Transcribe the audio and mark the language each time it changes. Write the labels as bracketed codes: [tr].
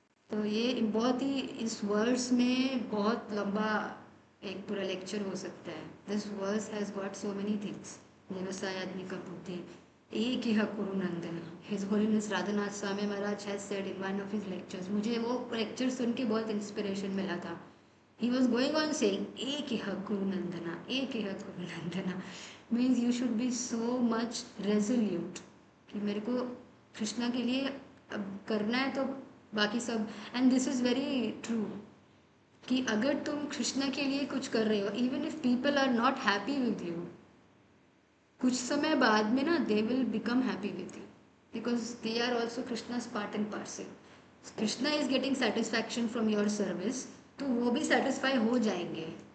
[hi] तो ये बहुत ही, इस वर्ड्स में बहुत लंबा एक पूरा लेक्चर हो सकता है। [en] This verse has got so many things. व्यवसायत्मिक बुद्धि एक ही Kurunandan, his holiness Radhanath Swami Maharaj has said in one of his lectures. [hi] मुझे वो लेक्चर सुन के बहुत इंस्पिरेशन मिला था। [en] He was going on saying, Ekiha Kuru Nandana, Ekiha Kuru Nandana, means you should be so much resolute [hi] कि मेरे को कृष्णा के लिए अब करना है तो बाकी सब। [en] and this is very true [hi] कि अगर तुम कृष्णा के लिए कुछ कर रहे हो, [en] even if people are not happy with you, [hi] कुछ समय बाद में ना [en] They will become happy with you because they are also Krishna's part and parcel. Krishna is getting satisfaction from your service, [hi] तो वो भी सेटिस्फाई हो जाएंगे।